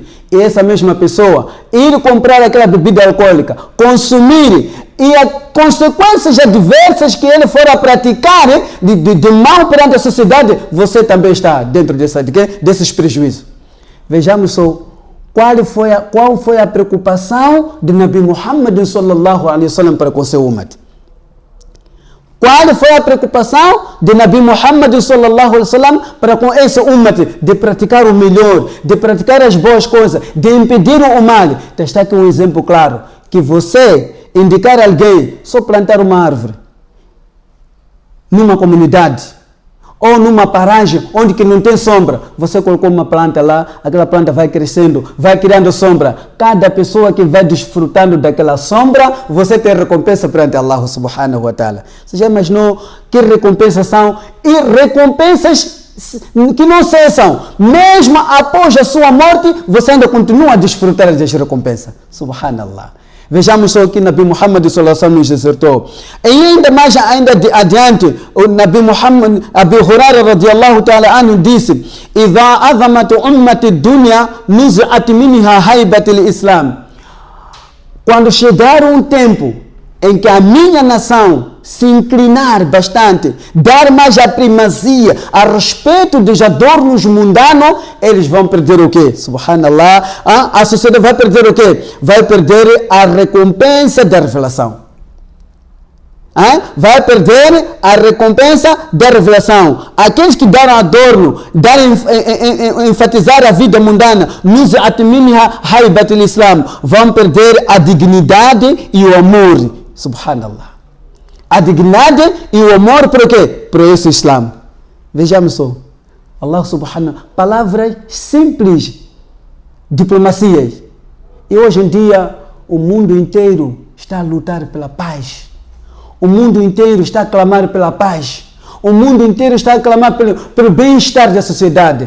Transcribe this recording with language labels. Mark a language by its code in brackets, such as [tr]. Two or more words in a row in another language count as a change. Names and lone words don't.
[pt] E essa mesma pessoa ir comprar aquela bebida alcoólica, consumir, e as consequências adversas que ele for a praticar de mal perante a sociedade, você também está dentro desses prejuízos. Vejamos só. Qual foi a preocupação de Nabi Muhammad [ar] صلى الله عليه وسلم [pt] para com seu umat? Qual foi a preocupação de Nabi Muhammad [ar] صلى الله عليه وسلم [pt] para com esse umat? De praticar o melhor, de praticar as boas coisas, de impedir o mal. Então está aqui um exemplo claro, que você indicar alguém só plantar uma árvore numa comunidade, ou numa paragem onde que não tem sombra, você colocou uma planta lá, aquela planta vai crescendo, vai criando sombra. Cada pessoa que vai desfrutando daquela sombra, você tem recompensa perante [ar] الله سبحانه وتعالى. [pt] Você já imaginou que recompensas são? E recompensas que não cessam. Mesmo após a sua morte, você ainda continua a desfrutar das recompensas. Subhanallah. Vejamos só que Nabi Muhammad [ar] صلى الله عليه وسلم [pt] nos exortou. E ainda mais adiante, o Nabi Muhammad, Abu Hurairah [ar] رضي الله تعالى عنه [pt] disse, [ar] "إذا عظمت أمتي الدنيا نزعت منها هيبة الإسلام." [pt] Quando chegar um tempo em que a minha nação se inclinar bastante, dar mais a primazia a respeito dos adornos mundanos, eles vão perder o quê? Subhanallah. A sociedade vai perder o quê? Vai perder a recompensa da revelação. vai perder a recompensa da revelação. Aqueles que deram adorno, enfatizar a vida mundana, vão perder a dignidade e o amor. Subhanallah. A dignidade e o amor por quê? Por esse Islã. Vejamos só. [ar] الله سبحانه, [pt] palavras simples, diplomacias. E hoje em dia, o mundo inteiro está a lutar pela paz. O mundo inteiro está a clamar pela paz. O mundo inteiro está a clamar pelo bem-estar da sociedade.